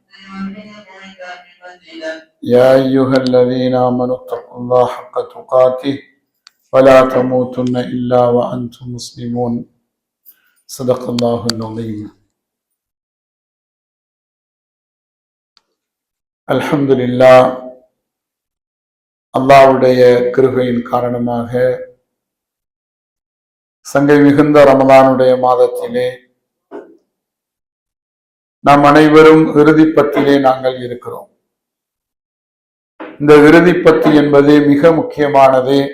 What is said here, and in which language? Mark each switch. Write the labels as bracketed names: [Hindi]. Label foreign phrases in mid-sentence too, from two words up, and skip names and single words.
[Arabic] يا أيها الذين آمنوا اتقوا الله حق تقاته ولا تموتن إلا وأنتم مسلمون. صدق الله العظيم. الحمد لله. [Tamil] அல்லாஹ்வுடைய கிருபையின் காரணமாக சங்கை மிகுந்த ரமலானுடைய மாதத்திலே நாம் அனைவரும் இறுதிப்பத்திலே நாங்கள் இருக்கிறோம். இந்த இறுதிப்பத்து என்பது மிக முக்கியமானது.